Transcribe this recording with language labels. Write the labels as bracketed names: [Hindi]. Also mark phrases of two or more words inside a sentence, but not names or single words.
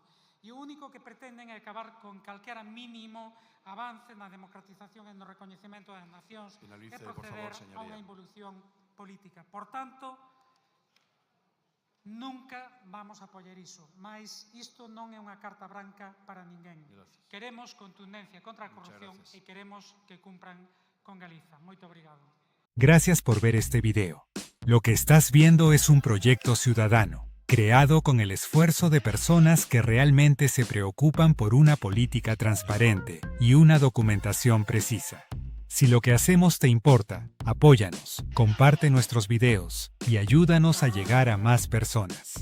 [Galician] E o único que pretenden é acabar con calquera mínimo avance na democratización e no recoñecemento das nacións e proceder a unha involución política. Por tanto, nunca vamos a apoiar iso, mas isto non é unha carta branca para ninguén. Queremos contundencia contra a corrupción e queremos que cumpran con Galiza. Moito obrigado. [Spanish] Gracias por ver este video. Lo que estás viendo es un proyecto ciudadano, creado con el esfuerzo de personas que realmente se preocupan por una política transparente y una documentación precisa. Si lo que hacemos te importa, apóyanos, comparte nuestros videos y ayúdanos a llegar a más personas.